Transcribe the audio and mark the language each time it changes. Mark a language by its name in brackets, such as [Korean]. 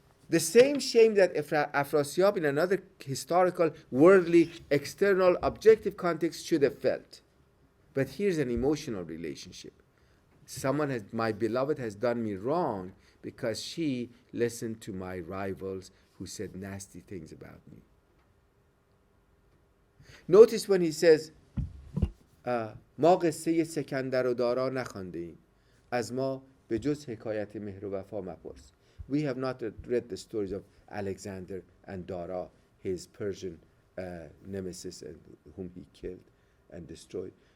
[English] The same shame that Afrasiab in another historical, worldly, external, objective context should have felt. But here's an emotional relationship. My beloved has done me wrong because she listened to my rivals who said nasty things about me. Notice when he says, [Persian] ما قصه سکندر و دارا نخوانده ایم از ما به جز حکایت مهر و وفا مپرس. [English] We have not read the stories of Alexander and Dara, his Persian nemesis and whom he killed and destroyed.